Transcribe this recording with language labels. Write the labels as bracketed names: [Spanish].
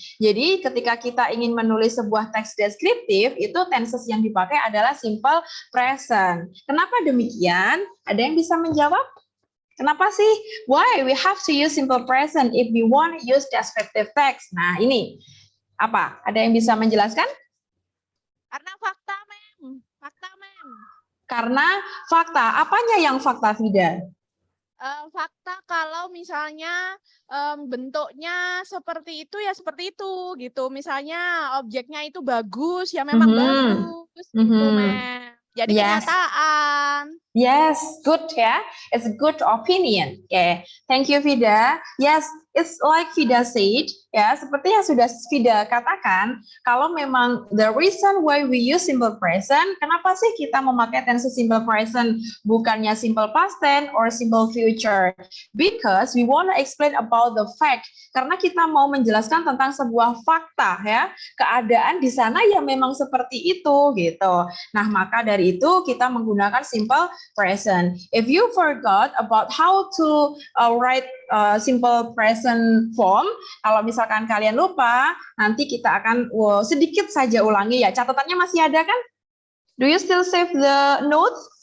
[Indonesian] Jadi, ketika kita ingin menulis sebuah teks deskriptif, itu tenses yang dipakai adalah simple present. Kenapa demikian? Ada yang bisa menjawab? Kenapa sih? [English] Why we have to use simple present if we want to use descriptive text? [Indonesian] Nah, ini apa? Ada yang bisa menjelaskan? Karena fakta, mem. Fakta, mem. Karena fakta. Apanya yang fakta, Vida? Fakta kalau misalnya bentuknya seperti itu ya seperti itu gitu. Misalnya objeknya itu bagus ya memang bagus gitu, mem. Jadi kenyataan. [English] Yes, good ya. It's a good opinion. Okay, thank you Vida. Yes, it's like Vida said, [Indonesian] ya, seperti yang sudah Vida katakan, kalau memang [English] the reason why we use simple present, [Indonesian] kenapa sih kita memakai tense simple present bukannya simple past tense or simple future? [English] Because we want to explain about the fact. [Indonesian] Karena kita mau menjelaskan tentang sebuah fakta ya, keadaan di sana yang memang seperti itu gitu. Nah, maka dari itu kita menggunakan simple present. [English] If you forgot about how to write simple present form, [Indonesian] kalau misalkan kalian lupa, nanti kita akan sedikit saja ulangi ya. Catatannya masih ada kan? [English] Do you still save the notes?